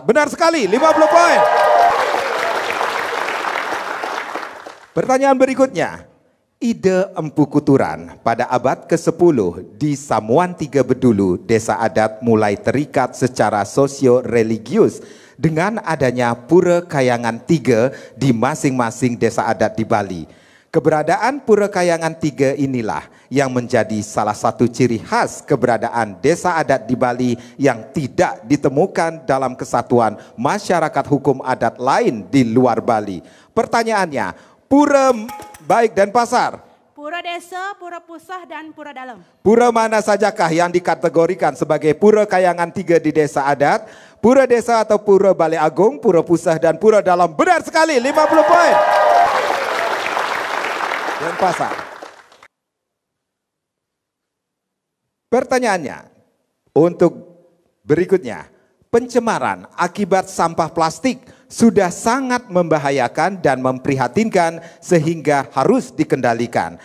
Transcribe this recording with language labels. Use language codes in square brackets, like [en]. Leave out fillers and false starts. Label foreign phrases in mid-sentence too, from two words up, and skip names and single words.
[id] Benar sekali, 50 poin. Pertanyaan berikutnya. Ide Empu Kuturan pada abad ke-10 di Samuan Tiga Bedulu, desa adat mulai terikat secara sosio-religius dengan adanya Pura Kayangan Tiga di masing-masing desa adat di Bali. Keberadaan Pura Kayangan Tiga inilah yang menjadi salah satu ciri khas keberadaan desa adat di Bali yang tidak ditemukan dalam kesatuan masyarakat hukum adat lain di luar Bali. Pertanyaannya, Pura baik Denpasar. Pura Desa, Pura Pusah, dan Pura Dalam. Pura mana sajakah yang dikategorikan sebagai Pura Kayangan Tiga di desa adat? Pura Desa atau Pura Balai Agung, Pura Pusah, dan Pura Dalam. Benar sekali, 50 poin. Denpasar. Pertanyaannya untuk berikutnya. Pencemaran akibat sampah plastik sudah sangat membahayakan dan memprihatinkan sehingga harus dikendalikan.